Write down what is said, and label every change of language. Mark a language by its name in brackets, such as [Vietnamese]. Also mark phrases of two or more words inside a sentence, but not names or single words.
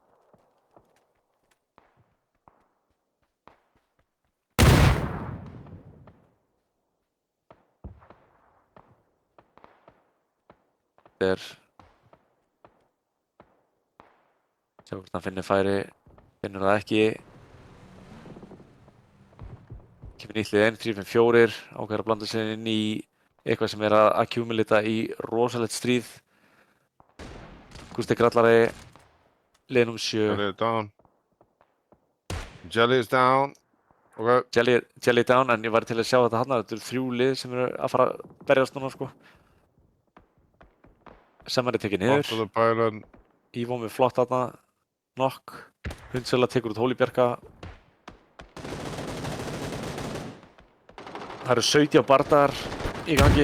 [Icelandic] Sjá hvort hann finnur færi, finnur það ekki. Kemur nýtt lið 1-3-5-4, ákveður að blanda sér inn í eitthvað sem er að accumulata í rosalegt stríð. Gústi Grallari, lið nr. 7. [English] Jelly is down. Jelly is down. Okay. Jelly down, [Icelandic] en ég var til að sjá þetta hann. Þetta eru 3 lið sem eru að fara að berjast núna, sko. Semari tekið niður. Ívo með flott þarna. Knock. Hundsela tekur út Hólibjarka. Það eru 17 bardar í gangi.